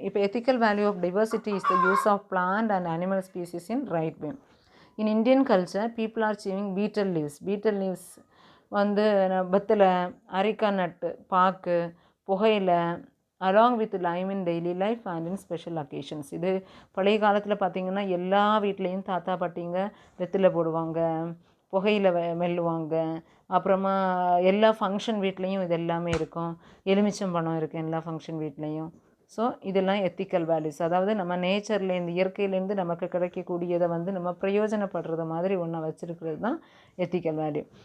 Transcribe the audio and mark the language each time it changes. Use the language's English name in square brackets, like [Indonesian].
[English] இப்போ ethical value of diversity is the use of plant and animal species in right way. In Indian culture, people are chewing betel leaves. Betel leaves [Tamil] வந்து வெத்தலை, areca நட்டு, பாக்கு, புகையிலை, [English] along with lime in daily life and in special occasions. [Tamil] இது பழைய காலத்தில் பார்த்திங்கன்னா எல்லா வீட்லேயும் தாத்தா பாட்டிங்க வெத்தலை போடுவாங்க, புகையில மெல்லுவாங்க. அப்புறமா எல்லா ஃபங்க்ஷன் வீட்லேயும் இது எல்லாமே இருக்கும். எலுமிச்சம்பழம் இருக்குது எல்லா ஃபங்க்ஷன் வீட்லேயும். ஸோ இதெல்லாம் எத்திக்கல் வேல்யூஸ். அதாவது நம்ம நேச்சர்லேருந்து, இயற்கையிலேருந்து நமக்கு கிடைக்கக்கூடியதை வந்து நம்ம பிரயோஜனப்படுறது மாதிரி ஒன்றை வச்சுருக்கிறது தான் எத்திக்கல் வேல்யூ.